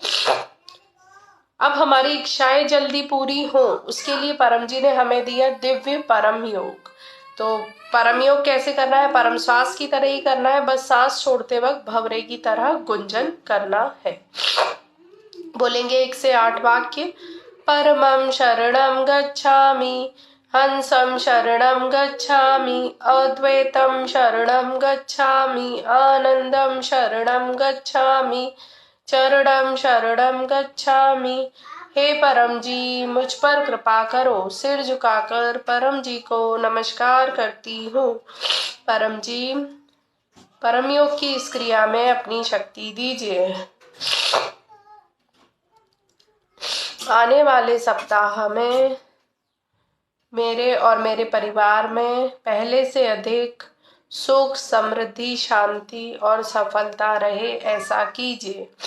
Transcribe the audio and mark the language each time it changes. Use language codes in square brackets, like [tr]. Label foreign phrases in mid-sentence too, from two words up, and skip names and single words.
[hi] अब हमारी इच्छाएं जल्दी पूरी हो, उसके लिए परम जी ने हमें दिया दिव्य परम योग। तो परम योग कैसे करना है? परम श्वास की तरह ही करना है, बस सांस छोड़ते वक्त भंवरे की तरह गुंजन करना है। बोलेंगे 1 से 8 वाक्य। [sa] परमं शरणं गच्छामि, हंसं शरणं गच्छामि, अद्वैतं शरणं गच्छामि, आनंदं शरणं गच्छामि, चरणं शरणं गच्छामि। [hi] हे परम जी, मुझ पर कृपा करो। सिर झुकाकर परम जी को नमस्कार करती हूँ। परम जी, परम योग की इस क्रिया में अपनी शक्ति दीजिए। आने वाले सप्ताह में मेरे और मेरे परिवार में पहले से अधिक सुख, समृद्धि, शांति और सफलता रहे, ऐसा कीजिए।